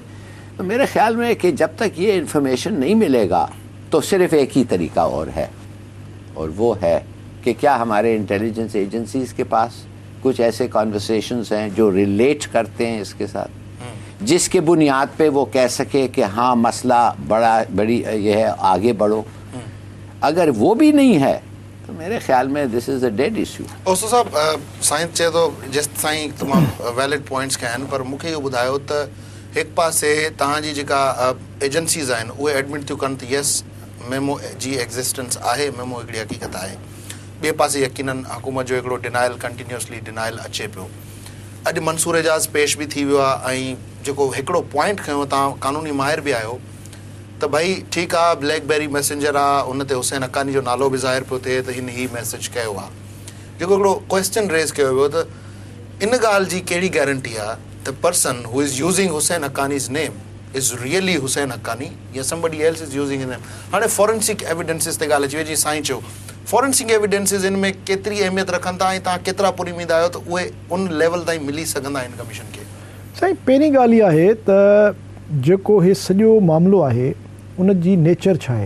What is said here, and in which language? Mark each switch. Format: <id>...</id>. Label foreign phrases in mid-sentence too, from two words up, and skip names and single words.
<hi>तो मेरे ख्याल में कि जब तक ये इन्फॉर्मेशन नहीं मिलेगा तो सिर्फ एक ही तरीका और है, और वो है कि क्या हमारे</hi> <en>intelligence agencies</en> <hi>के पास कुछ ऐसे कॉन्वर्सेशंस हैं जो रिलेट करते हैं इसके साथ, जिसके बुनियाद पे वो कह सके कि हाँ मसला बड़ी ये है, आगे बढ़ो। अगर वो भी नहीं है तो मेरे ख्याल में</hi> <en>this is a dead issue.</en> <sd>ओस्तो साहब, साइंस चए तो जेसि ताईं तमामु</sd> <en>valid points</en> <sd>कया आहिनि, पर मूंखे इहो ॿुधायो त हिकु पासे तव्हांजी जेका एजेंसीज़ आहिनि उहे एडमिट थियूं कनि त यस मेमो जी एग्ज़िस्टेंस आहे, मेमो हिकिड़ी हक़ीक़त आहे। ॿिए पासे यकीनन हुकूमत जो हिकिड़ो डिनाइल,</sd> <en>continuously denial</en> <sd>अचे पियो। अॼु मंसूर एजाज़ पेश बि थी वियो आहे, ऐं जेको हिकिड़ो पॉइंट खयो, तव्हां क़ानूनी माहिर बि आहियो, त भई ठीकु आहे ब्लैकबेरी मैसेंजर आहे, उन ते हुसैन हक़ानी जो नालो बि ज़ाहिर पियो थिए त हिन ही मैसेज कयो आहे। जेको हिकिड़ो</sd> <en>question raise</en> <sd>कयो वियो त इन ॻाल्हि जी कहिड़ी गारंटी आहे त</sd> <en>person who is using Hussain Haqqani's name is really Hussain Haqqani,</en> <sd>या</sd> <en>somebody else is using his name.</en> <sd>हाणे</sd> <en>forensic evidences</en> <sd>ते ॻाल्हि अची वई, जीअं साईं चयो,</sd> <en>forensic evidences</en> <sd>इन में केतिरी अहमियत रखनि था, ऐं तव्हां केतिरा पुरीमींदा आहियो त उहे उन लेवल ताईं मिली सघंदा आहिनि कमीशन खे? साईं, पहिरीं ॻाल्हि इहा आहे त जेको हे सॼो मामिलो आहे उन जी नेचर छा आहे।</sd>